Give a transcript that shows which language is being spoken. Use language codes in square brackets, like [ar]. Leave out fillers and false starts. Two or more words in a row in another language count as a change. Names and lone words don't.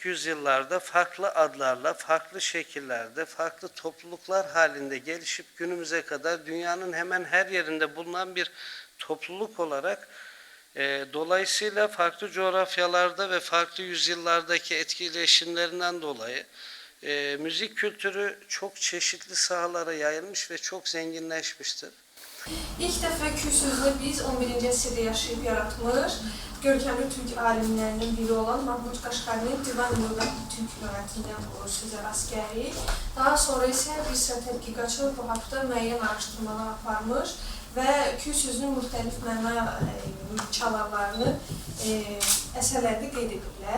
[tr] yüzyıllarda farklı adlarla, farklı şekillerde, farklı topluluklar halinde gelişip günümüze kadar dünyanın hemen her yerinde bulunan bir topluluk olarak dolayısıyla farklı coğrafyalarda ve farklı yüzyıllardaki etkileşimlerinden dolayı müzik kültürü çok çeşitli sahalara yayılmış ve çok zenginleşmiştir. [az] İlk dəfə Kür sözünü biz 11-ci əsrdə yaşayıb yaratmış, görkəmli türk alimlərinin biri olan Mahmud Qaşqarinin Divan Lüğət Türk lüğətindən bu sözə rast gəlirik. Daha sonra isə bir sıra tədqiqatçılar bu haqda müəyyən araşdırmalar aparmış və Kür sözünün müxtəlif məna çalarlarını əsərlərdə qeyd ediblər.